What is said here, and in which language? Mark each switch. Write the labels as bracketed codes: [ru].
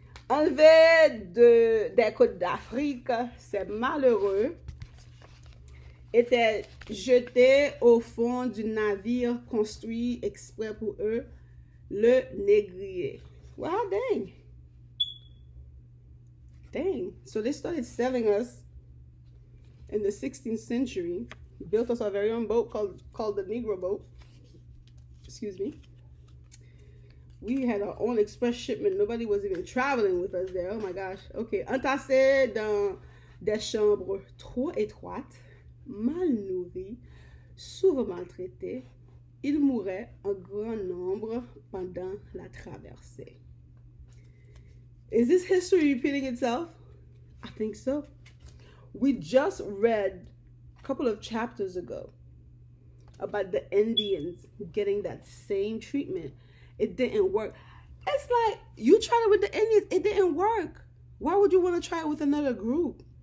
[fr] Enlevé des côtes d'Afrique, ces malheureux étaient jetés au fond du navire construit exprès pour eux, le négrier. [en] Wow, dang. So they started selling us in the 16th century. Built us our very own boat called the Negro boat. Excuse me. We had our own express shipment. Nobody was even traveling with us there. Oh my gosh. Okay. [fr] Entassés dans des chambres trop étroites, mal nourris, souvent maltraités, ils mouraient en grand nombre pendant la traversée. [en] Is this history repeating itself? I think so. We just read a couple of chapters ago about the Indians getting that same treatment. It didn't work. It's like, you tried it with the Indians, it didn't work. Why would you want to try it with another group?